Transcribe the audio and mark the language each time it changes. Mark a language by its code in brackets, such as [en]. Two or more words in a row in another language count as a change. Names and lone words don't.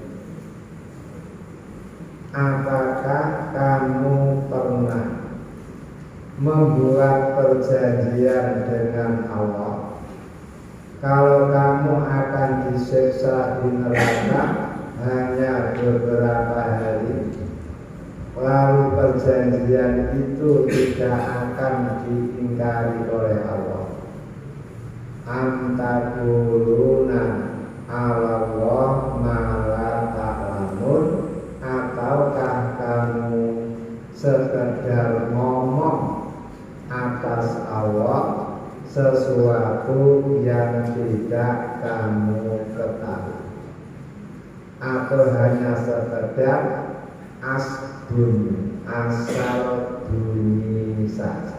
[id] Apakah kamu pernah membuat perjanjian dengan Allah kalau kamu akan disiksa di neraka hanya beberapa hari, lalu perjanjian itu tidak akan diingkari oleh Allah? [ar] أم تقولون على الله ما لا تعلمون, [id] ataukah kamu sekedar ngomong atas Allah sesuatu yang tidak kamu ketahui, atau hanya sekedar asal bunyi saja?